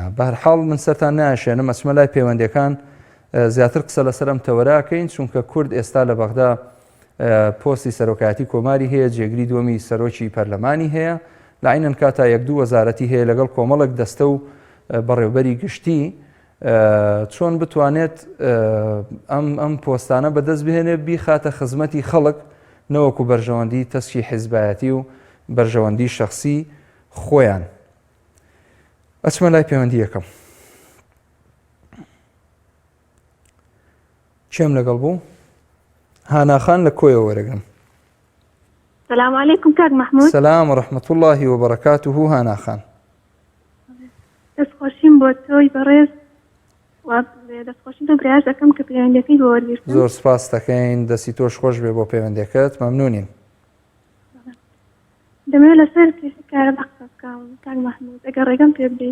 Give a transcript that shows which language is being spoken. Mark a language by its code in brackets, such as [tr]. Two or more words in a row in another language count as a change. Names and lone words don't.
[ckb] بەهەرحاڵ من سەرتان نایشێنم، ئەچمە لای پەیوەندیەکان زیاتر قسە لەسەرم تەوەراکەین، چونکە کورد ئێستا لە بەغدا پۆستی سەرۆکایەتی کۆماری هەیە، جێگری دووەمی سەرۆکی پەرلەمانی هەیە، لە عینەن کاتا 1-2 وەزارەتی هەیە لەگەڵ کۆمەڵک دەستە و بەڕێوەبەری گشتی، چۆن بتوانێت ئەم پۆستانە بەدەست بهێنێ بیخاتە خزمەتی خەڵک، نەوەکو بەرژەوەندی تەسکی حیزبایەتی و بەرژەوەندی شەخسی خۆیان. ئەچمە لای پەیوەندی یەکەم. چێم لەگەڵ بوو؟ هاناخان لە کۆیەوە وەرەگرم. [ar] السلام عليكم كاك محمود. سلام ورحمة الله وبركاته. [ckb] هاناخان دەستخۆشیم بۆ تۆی بەڕێز دەستخۆشیم بۆ برایش دەکەم کە پەیوەندیەکەی بۆ وەرگرتم. زۆر سپاس دەکەین، دەستی تۆش خۆش بێ بۆ پەیوەندیەکەت، مەمنونین. دەمەوێت لەسەر کێشی کارەبا قسە بکەم کاک محمود، ئەگەر ڕێگەم پێ بدەیت.